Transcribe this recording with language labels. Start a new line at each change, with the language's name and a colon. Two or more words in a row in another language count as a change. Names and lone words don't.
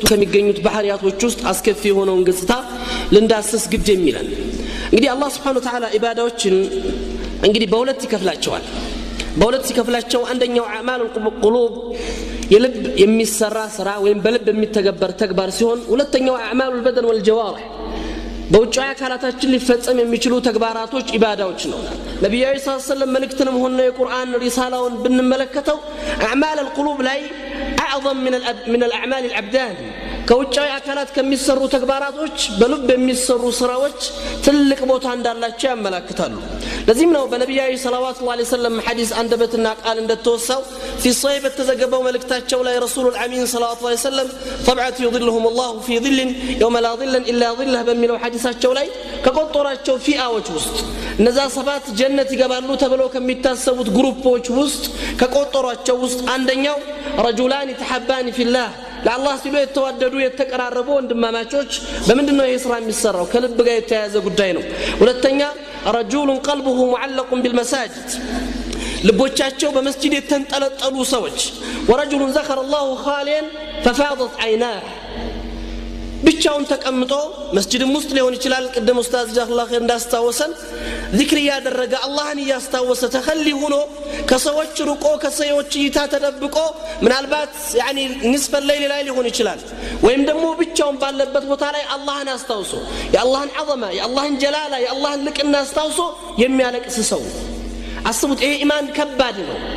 Amharic: ከሚገኙት ባህሪያቶች ውስጥ አስከፊ የሆነውን ገጽታ ልንዳስስ ግድ የሚለን እንግዲህ አላህ
Arabic: سبحانه وتعالى
Amharic: ኢባዳዎችን እንግዲህ በሁለት ይከፍላቸዋል። በሁለት ሲከፍላቸው አንደኛው
Arabic: أعمال القلوب
Amharic: የልብ የሚሰራ ስራ ወይም በልብ የሚተገበር ተግባር ሲሆን ሁለተኛው
Arabic: أعمال البدن والجوارح
Amharic: በውጫዊ አካላታችን ሊፈጸም የሚችሉ ተግባራቶች ኢባዳዎች ነው። ነብዩ
Arabic: صلى الله عليه وسلم
Amharic: መልእክትንም ሆነ የቁርአን ሪሳላውን ብንመለከተው
Arabic: أعمال القلوب
Amharic: ላይ
Arabic: أعظم من الاعمال الابدان
Amharic: ከውጫዊ አካላት ከሚሰሩ ተግባራቶች በልብ የሚሰሩ ስራዎች ትልቅ ቦታ እንዳላቸው ያመለክታሉ። ለዚህም ነው በነብዩ
Arabic: صلى الله عليه
Amharic: ወሰለም ሐዲስ አንደበትና ቃል እንደተወሳው
Arabic: في صحيح
Amharic: በተዘገበው መልእክታቸው ላይ
Arabic: الرسول الأمين صلى الله عليه وسلم طبعت يظلهم الله في ظل يوم لا ظل الا ظله
Amharic: በሚለው ሐዲሳቸው ላይ ከቆጠሯቸው ፊአዎች ውስጥ እነዛ ሰባት ጀነት ይገባሉ ተብለው ከሚታሰቡት ግሩፖች ውስጥ ከቆጠሯቸው ውስጥ አንደኛው
Arabic: رجلان تحبان في الله
Amharic: ለአላህ ሲሉ የተዋደዱ የተቀራረቡ ወንድማማቾች በምንድነው ይሄ ስራ የሚሰራው? ከልብ ጋር የተያያዘ ጉዳይ ነው። ሁለተኛ
Arabic: رجل قلبه معلق بالمساجد
Amharic: ልቦቻቸው በመስጂድ የተንጠለጠሉ ሰዎች
Arabic: ورجل ذكر الله خاليا ففاضت عيناه
Amharic: ብቻውን ተቀምጦ መስጂድም ውስጥ ሊሆን ይችላል። ቅድም ኡስታዝ
Arabic: جزاك الله خير
Amharic: እንዳስታወሰን ዚክር ያደረገ አላህን ያስታወሰ ተኸሊ ሆኖ ከሰዎች ርቆ ከሰዎች እይታ ተደብቆ ምናልባት ያኒ
Arabic: نصف الليل
Amharic: ላይ ሊሆን ይችላል ወይም ደግሞ ብቻውን ባለበት ቦታ ላይ አላህን አስታውሶ የአላህን ዐዘማ የአላህን ጀላላ የአላህን ልቅና አስታውሶ የሚያለቅስ ሰው አስቡት። ይሄ ኢማን ከባድ ነው።